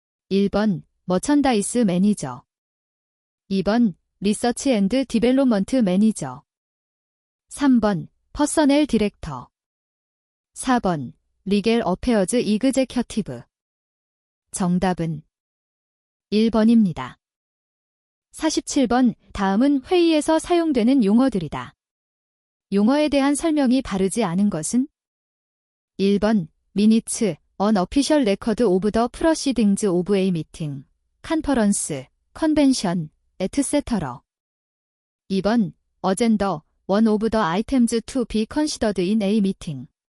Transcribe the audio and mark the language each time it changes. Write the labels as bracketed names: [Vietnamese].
[Korean] 1번, [English] merchandise manager. [Korean] 2번, [English] research and development manager. [Korean] 3번, [English] personnel director. [Korean] 4번, [English] legal affairs executive. [Korean] 정답은 1번입니다. 47번, 다음은 회의에서 사용되는 용어들이다. 용어에 대한 설명이 바르지 않은 것은? 1번, [English] minutes, an official record of the proceedings of a meeting, conference, convention, etc. [Korean] 2번, [English] agenda, one of the items to be considered in a meeting.